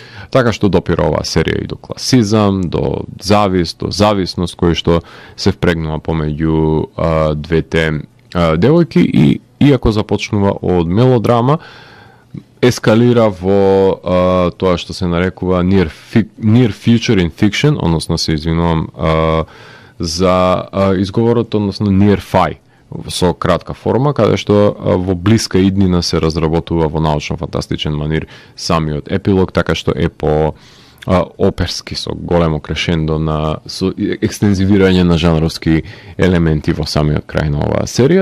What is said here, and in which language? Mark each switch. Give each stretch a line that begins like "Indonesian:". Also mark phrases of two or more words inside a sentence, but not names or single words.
Macedonian: Така што допира оваа серија и до класизам, до зависност кој што се впрегнува помеѓу двете девојки и иако започнува од мелодрама, ескалира во тоа што се нарекува
English: near future in fiction,
Macedonian: односно се извинувам за изговорот, односно
English: near fi,
Macedonian: со кратка форма, каде што во блиска иднина се разработува во научно-фантастичен манир самиот епилог, така што е по оперски со големо крешендо со екстензивирање на жанровски елементи во самиот крај на оваа серија.